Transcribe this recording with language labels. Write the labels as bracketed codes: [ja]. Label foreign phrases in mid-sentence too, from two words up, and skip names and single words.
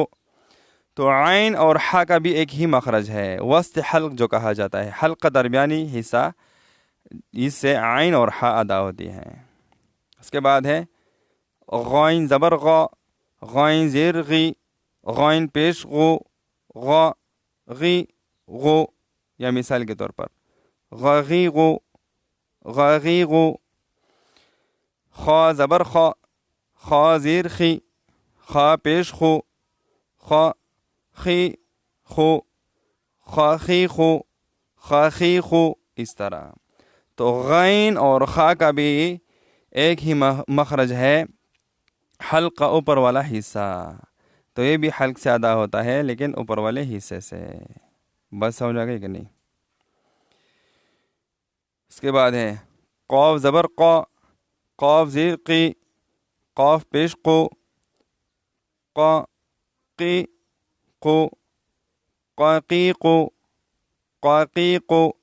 [ur] تو عین اور ح کا بھی ایک ہی مخرج ہے، وسط حلق جو کہا جاتا ہے، حلق کا درمیانی حصہ، اس سے عین اور ح ادا ہوتی ہیں۔ اس کے بعد ہے غین زبر غا، غین زیر غی، غین پیش غو، غا غی غو، یا مثال کے طور پر غی غو، غی غو۔ خا زبر خا، خا زیر خی، خا پیش خو، خا خی خو، خا خی خو، خا خی خو، اس طرح۔ تو غین اور خا کا بھی ایک ہی مخرج ہے، حلق کا اوپر والا حصہ، تو یہ بھی حلق سے ادا ہوتا ہے لیکن اوپر والے حصے سے۔ بس سمجھ آ گئی کہ نہیں؟ اس کے بعد ہے قاف زبر قا، قاف زیر قی، قاف پیش قو، قا قی قو، قاقی قو، قاقی قو۔